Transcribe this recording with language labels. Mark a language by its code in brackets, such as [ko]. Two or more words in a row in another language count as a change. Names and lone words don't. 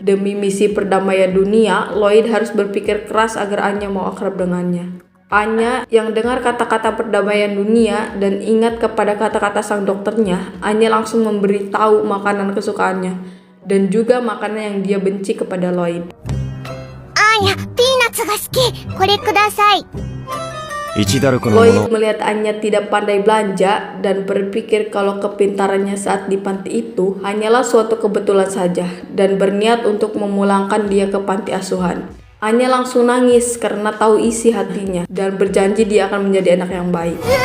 [id] Demi misi perdamaian dunia, Lloyd harus berpikir keras agar Anya mau akrab dengannya. Anya yang dengar kata-kata perdamaian dunia dan ingat kepada kata-kata sang dokternya, Anya langsung memberitahu makanan kesukaannya dan juga makanan yang dia benci kepada Lloyd. [ja] Anya、ピーナッツが好き. これください. [id] Lloyd melihat Anya tidak pandai belanja dan berpikir kalau kepintarannya saat di panti itu hanyalah suatu kebetulan saja dan berniat untuk memulangkan dia ke panti asuhan. Anya langsung nangis karena tahu isi hatinya dan berjanji dia akan menjadi anak yang baik.